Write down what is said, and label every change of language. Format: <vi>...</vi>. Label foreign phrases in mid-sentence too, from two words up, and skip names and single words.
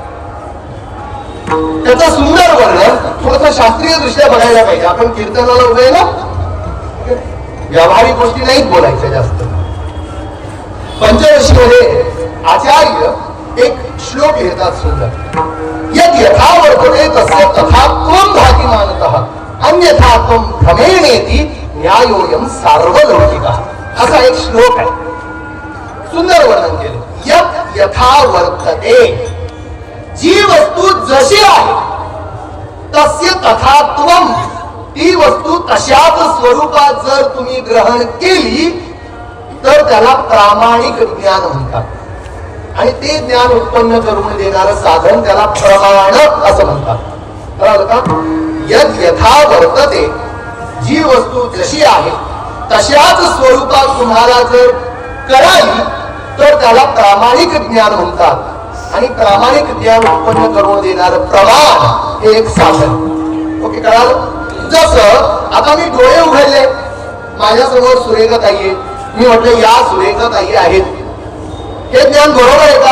<mr>त्याचा सुंदर वर्णन थोडस शास्त्रीय दृष्ट्या बघायला पाहिजे. आपण कीर्तनाला उभे ना, व्यावहारिक गोष्टी नाहीत बोलायच्या जास्त. पंचदशी मध्ये आचार्य एक श्लोक लिहितात सुंदर,</mr> <sa>यद यथा वर्तते तस्य तथा त्वं भाति मानतः अन्यथा त्वं भ्रमेणेति न्यायोयम सार्वलौकिकः.</sa> <mr>असा एक श्लोक आहे, सुंदर वर्णन केले.</mr> <sa>यद यथा वर्तते,</sa> <mr>जी वस्तू जशी आहे</mr> <sa>तस्य तथा त्वं,</sa> <mr>ती वस्तू तशाच स्वरूपात जर तुम्ही ग्रहण केली तर त्याला प्रामाणिक ज्ञान म्हणतात. आणि ते ज्ञान उत्पन्न करून देणारं साधन त्याला प्रमाण असं म्हणतात. कळलं का?</mr> <sa>यद यथा वर्तते,</sa> <mr>जी वस्तू जशी आहे तशाच स्वरूपात तुम्हाला जर करावी तर त्याला प्रामाणिक ज्ञान म्हणतात. आणि प्रामाणिक ज्ञान उत्पन्न करून देणार प्रमाण हे एक साधन. ओके, कळालं? जसं आता मी डोळे उघडले, माझ्यासमोर सुरेखाताई आहे, मी म्हटलं या सुरेखाताई आहेत, हे ज्ञान बरोबर आहे का?</mr>